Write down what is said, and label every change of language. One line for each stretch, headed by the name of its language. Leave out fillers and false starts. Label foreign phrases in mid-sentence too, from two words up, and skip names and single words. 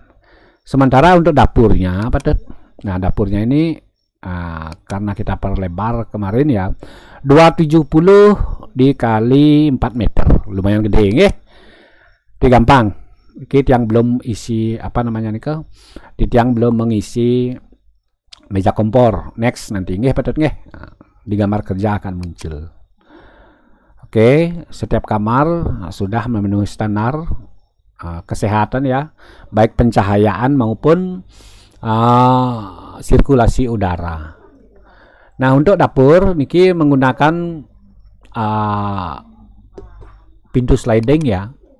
Indonesian: Sementara untuk dapurnya, nah dapurnya ini karena kita perlebar kemarin ya, 270 dikali 4 meter, lumayan gede ya. Ini gampang. Kita yang belum isi apa namanya nih, yang belum mengisi meja kompor. Next nanti
Balinese: nggih patut nggih.
Indonesian: Di gambar kerja akan muncul. Oke, setiap kamar sudah memenuhi standar kesehatan ya, baik pencahayaan maupun sirkulasi udara. Nah, untuk dapur niki menggunakan pintu sliding ya.